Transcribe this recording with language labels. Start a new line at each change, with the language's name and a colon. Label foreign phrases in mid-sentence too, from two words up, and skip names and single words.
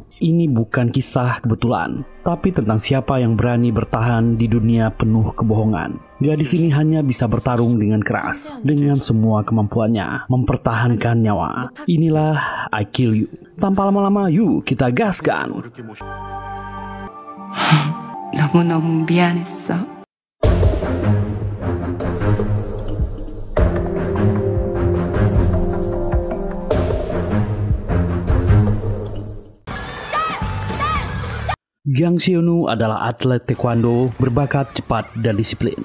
Indonesian: Ini bukan kisah kebetulan, tapi tentang siapa yang berani bertahan di dunia penuh kebohongan. Gadis ini hanya bisa bertarung dengan keras, dengan semua kemampuannya, mempertahankan nyawa. Inilah I Kill You. Tanpa lama-lama, yuk kita gaskan.
Korean: 너무너무 미안했어.
Indonesian: Gang Seonu adalah atlet taekwondo berbakat cepat dan disiplin.